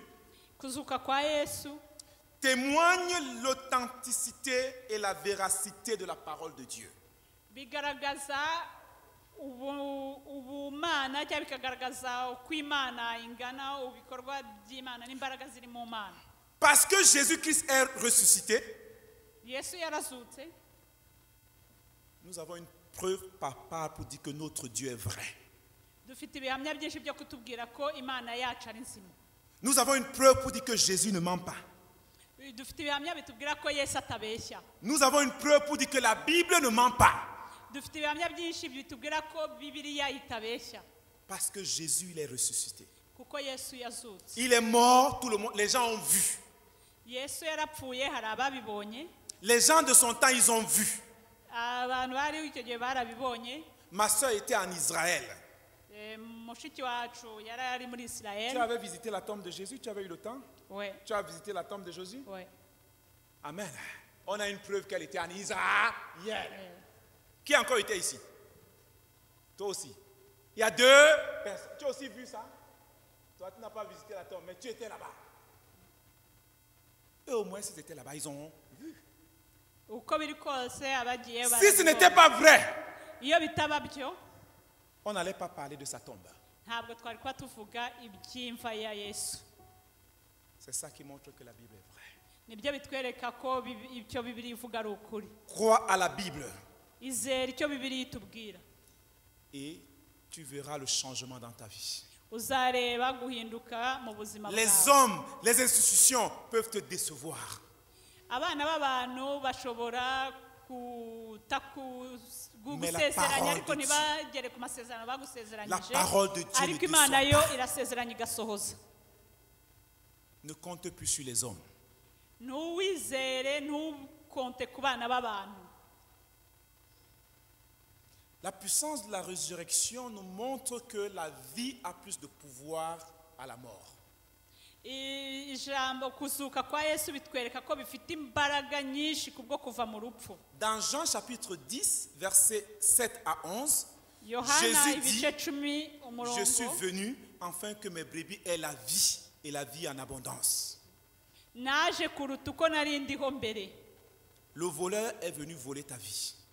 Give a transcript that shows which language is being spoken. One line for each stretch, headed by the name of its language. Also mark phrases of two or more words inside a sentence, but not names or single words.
Kinyarwanda: kuzuka kwa yesu
French: témoignent l'authenticité et la véracité de la parole de Dieu.
Kinyarwanda: bigaragaza ubumana cyangwa bikagaragaza uko Imana ingana, ibikorwa by'Imana n'imbaraga ziri mu Mana.
French: Parce que Jésus-Christ est ressuscité,
Kinyarwanda: Yesu yarazutse,
French: nous avons une preuve palpable pour dire que notre Dieu est vrai.
Kinyarwanda: dufite ibihamya byinshi byo kutubwira ko Imana yacu ari nzima.
French: Nous avons une preuve pour dire que Jésus ne ment pas.
Kinyarwanda: Dufite ibihamya bitubwira ko Yesu atabeshya.
French: Nous avons une preuve pour dire que la Bible ne ment pas.
Kinyarwanda: Dufite ibihamya byinshi bitubwira ko Bibiliya itabeshya.
French: Parce que Jésus, il est ressuscité.
Kinyarwanda: Kuko Yesu yazutse.
French: Il est mort, tout le monde, les gens ont vu.
Kinyarwanda: Yesu yarapfuye, hari ababibonye.
French: Les gens de son temps, ils ont vu.
Kinyarwanda: Abantu bari icyo gihe barabibonye.
French: Ma soeur était en Israël.
Kinyarwanda: Mushiki wacu yari ari muri
French: Tu
Kinyarwanda: Israël.
French: avais visité la tombe de Jésus, tu avais eu le temps? Ouais, Tu as visité la tombe de Jésus? ouais. Amen. On a une preuve qu'elle était en Israël. Qui a encore été ici? Toi aussi. Il y a 2 personnes. Tu as aussi vu ça? Toi, tu n'as pas visité la tombe, mais tu étais là-bas. Eux, au moins, s'ils étaient là-bas, ils ont vu.
Kinyarwanda: Uko biri kose abagiye
French: Si ce n'était pas vrai,
Kinyarwanda: iyo bitaba byo
French: on n'allait pas parler de sa tombe.
Kinyarwanda: ntabwo twari kuba tuvuga iby'imva ya Yesu.
French: C'est ça qui montre que la Bible est vraie.
Kinyarwanda: Nibyo bitwereka ko icyo Bibiliya ivuga ari ukuri.
French: Crois à la Bible
Kinyarwanda: Izere icyo Bibiliya itubwira,
French: et tu verras le changement dans ta vie.
Kinyarwanda: uzareba guhinduka mu buzima
French: Les
Kinyarwanda: bwawe.
French: hommes, les institutions peuvent te décevoir.
Kinyarwanda: Abana b'abantu bashobora gusezeranya ariko ntibagere ku masezerano bagusezeranyije, ariko Imana yo irasezeranya igasohoza.
French: Ne compte plus sur les hommes.
Kinyarwanda: Ntuwizere, ntukonte ku bana b'abantu.
French: La puissance de la résurrection nous montre que la vie a plus de pouvoir à la mort.
Kinyarwanda: Ijambo kuzuka kwa Yesu bitwereka ko bifite imbaraga nyinshi kubwo kuva mu rupfu.
French: Dans Jean chapitre 10, versets 7 à 11,
Kinyarwanda: Yohana
French: Jésus
Kinyarwanda: ibice
French: dit,
Kinyarwanda: 10 umurongo.
French: je suis venu afin que mes brebis aient la vie et la vie en abondance.
Kinyarwanda: Naje kuruta uko nari ndiho mbere.
French: Le voleur est venu voler ta vie.